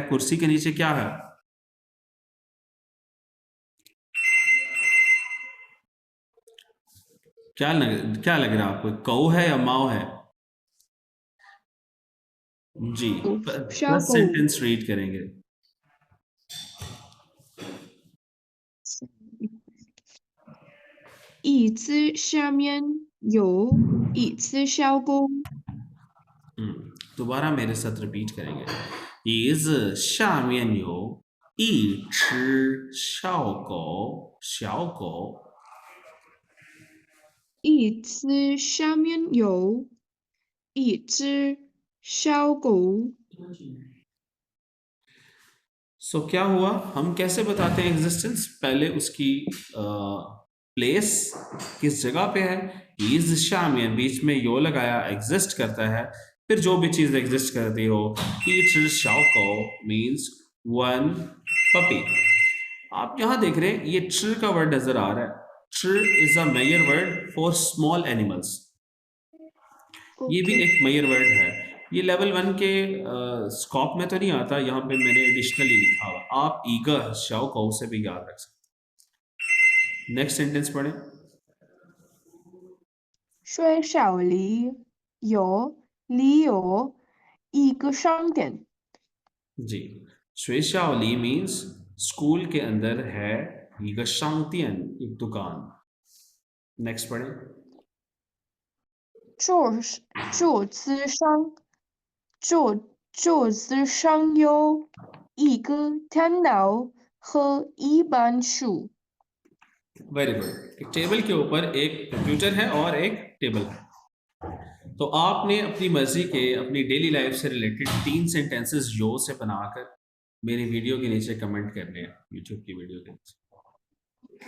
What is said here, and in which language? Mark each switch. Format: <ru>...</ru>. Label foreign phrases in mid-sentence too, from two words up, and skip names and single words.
<hi>कुर्सी के नीचे क्या है? क्या लग रहा है आपको? कौ है या माओ है? जी, प्लस</hi> <zh>小狗</zh> <hi>सेंटेंस रीड करेंगे।</hi> <zh>椅子下面有一只小狗</zh> <hi>दोबारा मेरे साथ रिपीट करेंगे।</hi> <zh>椅子下面有一只小狗，小狗。椅子下面有一只小狗。</zh> <hi>सो क्या हुआ, हम कैसे बताते हैं एग्जिस्टेंस? पहले उसकी प्लेस किस जगह पे है, इज शामियन, बीच में यो लगाया, एग्जिस्ट करता है। फिर जो भी चीज एग्जिस्ट करती हो, ईच शाओको</hi> <en>means one puppy.</en> <hi>आप यहां देख रहे हैं ये ट्र का वर्ड नजर आ रहा है।</hi> <en>ट्र is a measure word for small animals.</en> <hi>ये भी ओके। एक</hi> <en>measure word</en> <hi>है। ये लेवल 1 के स्कोप में तो नहीं आता, यहाँ पे मैंने एडिशनली लिखा हुआ। आप ईगर शौक से भी याद रख सकते। नेक्स्ट सेंटेंस पढ़ें।</hi> <zh>学校里有一个商店。</zh> <hi>जी,</hi> <zh>学校里</zh> <hi>मीन्स स्कूल के अंदर है, ईगर शांतियन एक दुकान। नेक्स्ट पढ़ें।</hi> <zh>桌子上有一个电脑和一本书。</zh> <en>very good.</en> <hi>एक टेबल के ऊपर एक कंप्यूटर है और एक टेबल है। तो आपने अपनी मर्जी के अपनी</hi> <en>daily life</en> <hi>से रिलेटेड 3 सेंटेंसेस यो से बनाकर मेरी वीडियो के नीचे कमेंट करने हैं, यूट्यूब की वीडियो के नीचे।</hi>